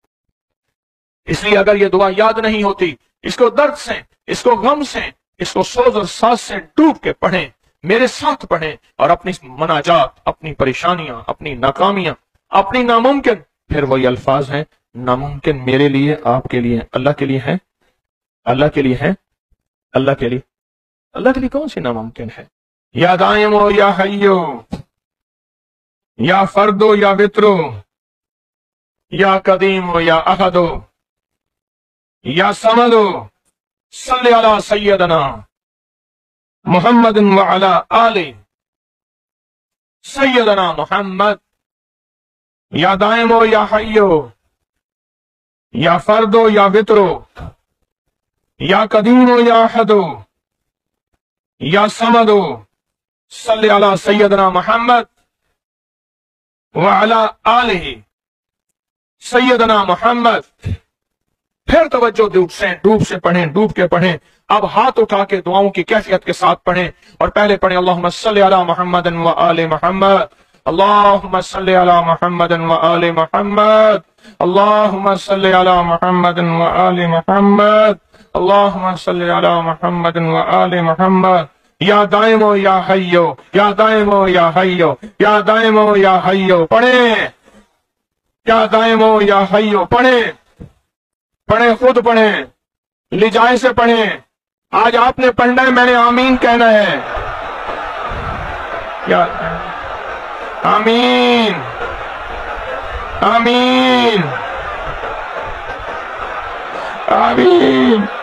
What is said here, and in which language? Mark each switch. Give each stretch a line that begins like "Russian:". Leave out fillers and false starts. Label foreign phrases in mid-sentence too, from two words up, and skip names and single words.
Hindi: इसलिए अगर ये दुआ याद नहीं होती, इसको दर्द से, इसको गम से, इसको सोज और साज से डूब के पढ़ें, मेरे साथ पढ़ें, और अपनी मनाजात, अपनी परेशानियां, अपनी नाकामियां, अपनी नामुमकिन, फिर वही अल्फाज हैं, नामुमकिन मेरे लिए, आपके लिए, अल्लाह के लिए है, अल्लाह के लिए है, अल्लाह के लिए, अल्लाह के लिए कौन सी नामुमकिन है?
Arabic: يا دائم يا حي يا فرد يا وتر يا قديم يا أحد يا صمد, صل على سيدنا محمد وعلى آل سيدنا محمد. يا دائم يا حي يا فرد يا وتر يا قديم يا أحد يا صمد, صل على سيدنا محمد وعلى آل سيدنا محمد.
Hindi: फिर तवज्जो डूब से पढ़ें, डूब के पढ़ें। अब हाथ उठा के दुआओं की कैफियत के साथ पढ़ें, और पहले पढ़ें
Arabic: اللهم صل على محمد وآل محمد, اللهم صل على محمد وآل محمد, اللهم صل على محمد وآل محمد, اللهم صل على محمد وآل محمد. يا دائم يا حي يا دائم يا حي يا دائم يا حي,
Hindi: पढ़ें,
Arabic: يا دائم يا حي,
Hindi: पढ़ें, पढ़ें, खुद पढ़ें, लिजाए से पढ़ें। आज आपने पढ़ना है, मैंने आमीन कहना है।
Arabic: يا آمين آمين آمين.